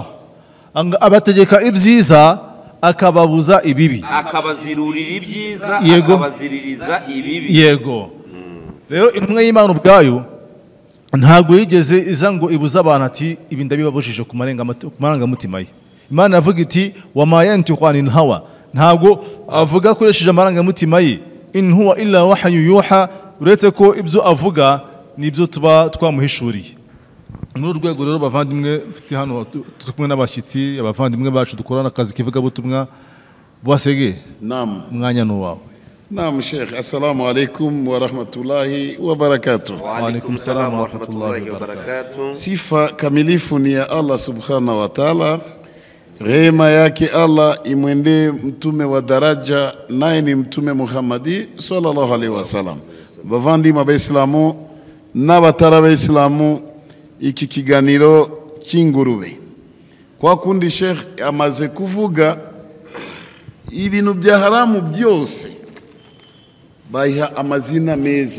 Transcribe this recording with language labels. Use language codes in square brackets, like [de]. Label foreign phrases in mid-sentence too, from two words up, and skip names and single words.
[rw] Abategeka ibyiza akababuza ibibi, akabazirurira ibyiza akabaziririza ibibi. Yego. Rero intumwa y'Imana ubwayo ntago yigeze iza ngo ibuza abantu ati ibi ndabibabujije ku marangamutima ye. Imana yavuga iti [ar] وما ينطق عن الهوى, [rw] ntago avuga akoresheje amarangamutima ye. [ar] إن هو إلا وحي يوحى, [rw] uretse ko ibyo avuga nibyo tuba twamuhishuriye. Muri urwego rero bavandimwe mfite hano turi kumwe n'abashyitsi, abavandimwe bacu dukorana akazi kivuga butumwa. Bwasege Naam, mwanya n'uwawe. Naam Sheikh, [ar] السلام عليكم ورحمة الله وبركاته. وعليكم السلام ورحمة الله وبركاته. [sw] Sifa kamilifu ni ya Allah [ar] سبحانه وتعالى. [sw] Rehema yake Allah imwende mtume wa daraja, naye ni mtume Muhammadi [ar] صلى الله عليه وسلم. [rw] Bavandimwe b'Islamu n'abatari b'Islamu, iki kiganiro cy'ingurube kwa kundi Sheikh amaze kuvuga ibintu bya haramu byose bayiha amazina meza.